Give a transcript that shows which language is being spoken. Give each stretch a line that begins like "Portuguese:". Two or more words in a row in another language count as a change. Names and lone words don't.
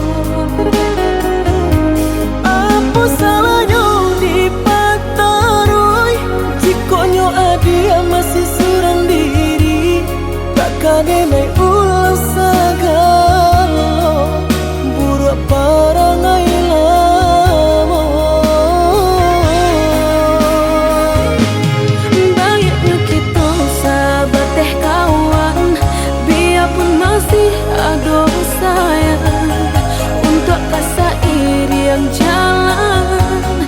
Minangkabau: Apa salahnya dipatarui jikonyo adia masih surang diri, takkan denai ulang sagalo buruk parangai lamo.
Indonesian: Baiknya kita sahabat teh kawan, biarpun masih ada sayang untuk rasa iri yang jalan.